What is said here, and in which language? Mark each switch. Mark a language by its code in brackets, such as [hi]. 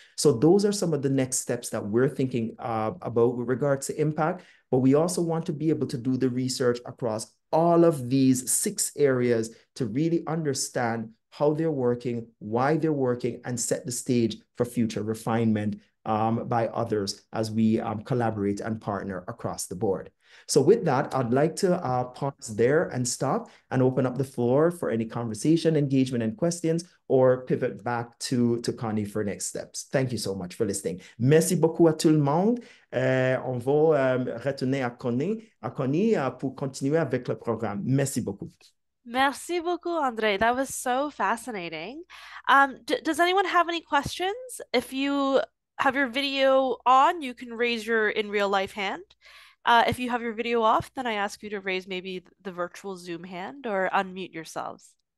[en] So those are some of the next steps that we're thinking about with regards to impact, but we also want to be able to do the research across all of these 6 areas to really understand how they're working, why they're working, and set the stage for future refinement by others as we collaborate and partner across the board. So with that, I'd like to pause there and stop and open up the floor for any conversation, engagement, and questions, or pivot back to Connie for next steps. Thank you so much for listening. [fr] Merci beaucoup à tout le monde. On va retourner à Connie pour continuer avec le programme. Merci beaucoup. Merci beaucoup, Andre. [en] That was so fascinating. D does anyone have any questions? If you have your video on, you can raise your in real life hand. If you have your video off, then I ask you to raise maybe the virtual Zoom hand or unmute yourselves.